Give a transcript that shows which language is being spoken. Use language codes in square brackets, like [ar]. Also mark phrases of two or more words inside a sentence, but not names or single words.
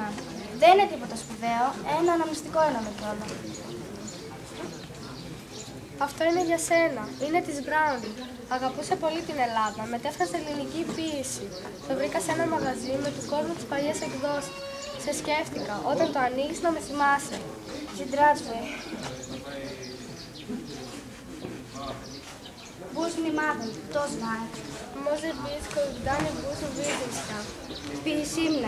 [el] Δεν είναι τίποτα σπουδαίο, ένα αναμνηστικό έναμε κιόλα. Αυτό είναι για σένα. Είναι της Μπράουνι. Αγαπούσε πολύ την Ελλάδα. Μετέφρασε ελληνική ποίηση. Το βρήκα σε ένα μαγαζί με του κόσμου τις παλιές εκδόσεις. Σε σκέφτηκα. Όταν το ανοίγεις να με θυμάσαι. [ru] Здравствуй. Будь внимателен, кто знает. Может быть, когда-нибудь увидимся. Пиши мне.